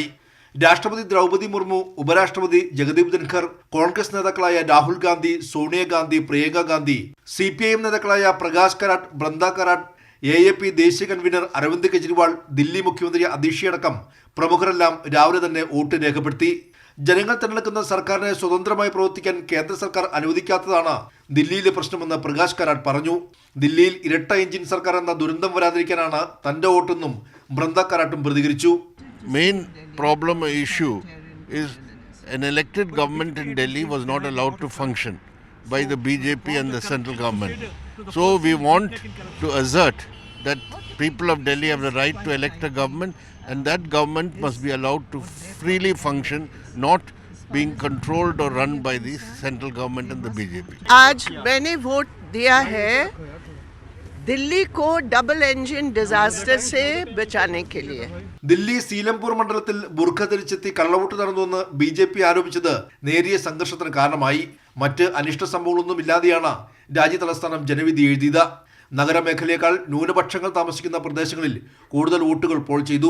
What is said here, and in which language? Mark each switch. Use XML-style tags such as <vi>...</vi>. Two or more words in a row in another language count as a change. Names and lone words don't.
<ml>രാഷ്ട്രപതി ദ്രൗപദി മുർമു, ഉപരാഷ്ട്രപതി ജഗദീപ് ധൻഖർ, കോൺഗ്രസ് നേതാക്കളായ രാഹുൽ ഗാന്ധി, സോണിയാഗാന്ധി, പ്രിയങ്ക ഗാന്ധി, CPIM നേതാക്കളായ പ്രകാശ് കാരാട്ട്, ബൃന്ദ കാരാട്ട്, AAP ദേശീയ കൺവീനർ അരവിന്ദ് കെജ്രിവാൾ, ദില്ലി മുഖ്യമന്ത്രി അതിഷിയടക്കം പ്രമുഖരെല്ലാം രാവിലെ തന്നെ വോട്ട് രേഖപ്പെടുത്തി. ജനങ്ങൾ തിരഞ്ഞെടുക്കുന്ന സർക്കാരിനെ സ്വതന്ത്രമായി പ്രവർത്തിക്കാൻ കേന്ദ്ര സർക്കാർ അനുവദിക്കാത്തതാണ് ദില്ലിയിലെ പ്രശ്നമെന്ന് പ്രകാശ് കാരാട്ട് പറഞ്ഞു. ദില്ലിയിൽ ഇരട്ട എഞ്ചിൻ സർക്കാർ എന്ന ദുരന്തം വരാതിരിക്കാനാണ് തന്റെ വോട്ടെന്നും ബൃന്ദ കാരാട്ടും പ്രതികരിച്ചു.</ml> <en>Main problem issue is an elected government in Delhi was not allowed to function by the BJP and the central government. So we want to assert that people of Delhi have the right to elect a government, and that government must be allowed to freely function, not being controlled or run by the central government and the BJP.</en> <hi>आज मैंने वोट दिया है दिल्ली को</hi> <en>double engine disaster</en> <hi>से बचाने के लिए.</hi> <ml>ദില്ലി സീലംപൂർ മണ്ഡലത്തിൽ ബുർഖ ധരിച്ചെത്തി കള്ളവോട്ട് നടന്നുവെന്ന് BJP ആരോപിച്ചത് നേരിയ സംഘർഷത്തിന് കാരണമായി. മറ്റ് അനിഷ്ട സംഭവങ്ങളൊന്നും ഇല്ലാതെയാണ് രാജ്യതലസ്ഥാനം ജനവിധി എഴുതിയത്. നഗരമേഖലയേക്കാൾ ന്യൂനപക്ഷങ്ങൾ താമസിക്കുന്ന പ്രദേശങ്ങളിൽ കൂടുതൽ വോട്ടുകൾ പോൾ ചെയ്തു.</ml>